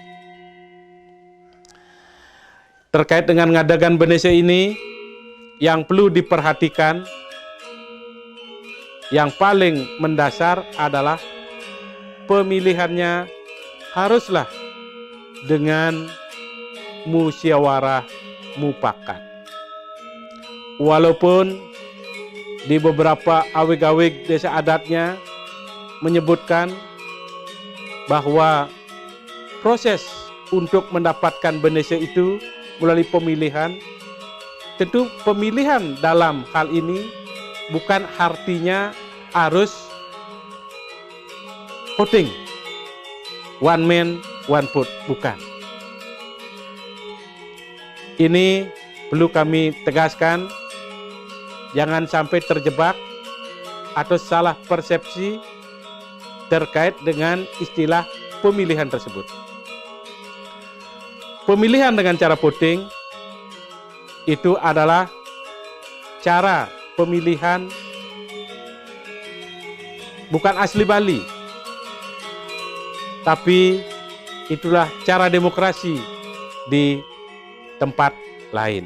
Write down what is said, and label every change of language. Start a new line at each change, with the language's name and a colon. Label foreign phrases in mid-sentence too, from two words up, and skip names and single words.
Indonesian: Terkait dengan ngadakan Benese ini, yang perlu diperhatikan, yang paling mendasar adalah pemilihannya haruslah dengan musyawarah mufakat. Walaupun di beberapa awig-awig desa adatnya menyebutkan bahwa proses untuk mendapatkan Benese itu melalui pemilihan, tentu pemilihan dalam hal ini bukan artinya harus voting,
English: one man, one vote,
Indonesian: bukan. Ini perlu kami tegaskan, jangan sampai terjebak atau salah persepsi terkait dengan istilah pemilihan tersebut. Pemilihan dengan cara voting itu adalah cara pemilihan bukan asli Bali, tapi itulah cara demokrasi di tempat lain.